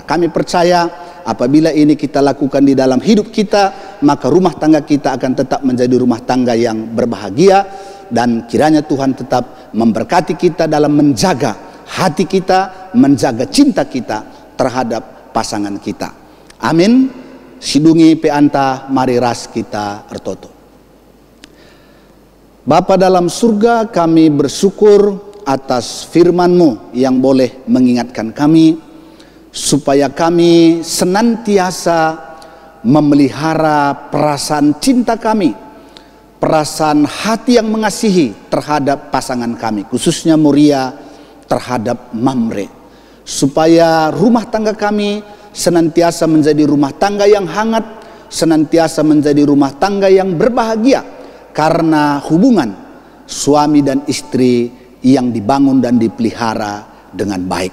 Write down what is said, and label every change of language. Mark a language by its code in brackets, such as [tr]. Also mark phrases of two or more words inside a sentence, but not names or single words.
[id] Kami percaya apabila ini kita lakukan di dalam hidup kita, maka rumah tangga kita akan tetap menjadi rumah tangga yang berbahagia, dan kiranya Tuhan tetap memberkati kita dalam menjaga hati kita, menjaga cinta kita terhadap pasangan kita. Amin. [btx] Sidungi peanta mari ras kita ertoto. [id] Bapa dalam surga, kami bersyukur atas firman-Mu yang boleh mengingatkan kami supaya kami senantiasa memelihara perasaan cinta kami, perasaan hati yang mengasihi terhadap pasangan kami, khususnya Moria terhadap Mamre, supaya rumah tangga kami senantiasa menjadi rumah tangga yang hangat, senantiasa menjadi rumah tangga yang berbahagia, karena hubungan suami dan istri yang dibangun dan dipelihara dengan baik.